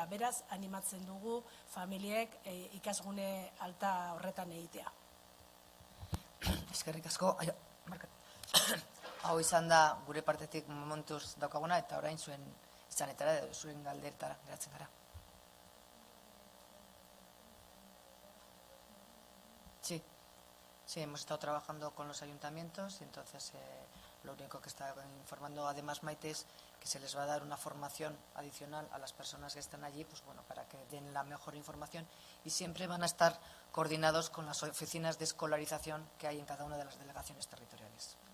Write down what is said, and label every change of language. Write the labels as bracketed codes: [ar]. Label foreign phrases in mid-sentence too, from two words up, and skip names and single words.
[eu] Beraz, animatzen dugu familiek ikasgune alta horretan egitea. Eskerrik asko. Hau izan da gure partetik momentuz daukaguna, eta orain zuen izanetara, zuen galderetara geratzen gara. [es] Sí, hemos estado trabajando con los ayuntamientos y entonces lo único que está informando además Maite es que se les va a dar una formación adicional a las personas que están allí, pues bueno, para que den la mejor información, y siempre van a estar coordinados con las oficinas de escolarización que hay en cada una de las delegaciones territoriales.